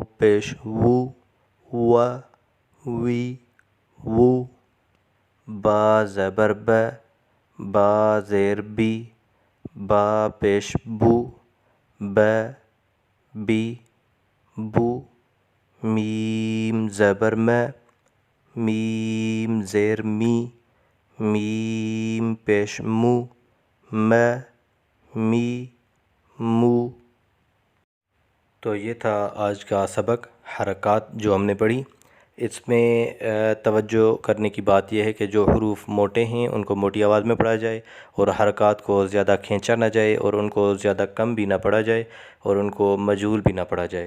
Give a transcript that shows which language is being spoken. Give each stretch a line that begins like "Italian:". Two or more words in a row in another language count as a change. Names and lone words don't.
Urdu: پیش وو، و وی وو، با زبر ب، با زیر بی، با پیش بو، ب بی بو، میم زبر م، میم زیر می، میم پیش مو، م می مو۔ تو یہ تھا آج کا سبق حرکات جو ہم نے پڑھی۔ اس میں توجہ کرنے کی بات یہ ہے کہ جو حروف موٹے ہیں ان کو موٹی آواز میں پڑھا جائے، اور حرکات کو زیادہ کھینچا نہ جائے، اور ان کو زیادہ کم بھی نہ پڑھا جائے، اور ان کو مجہول بھی نہ پڑھا جائے۔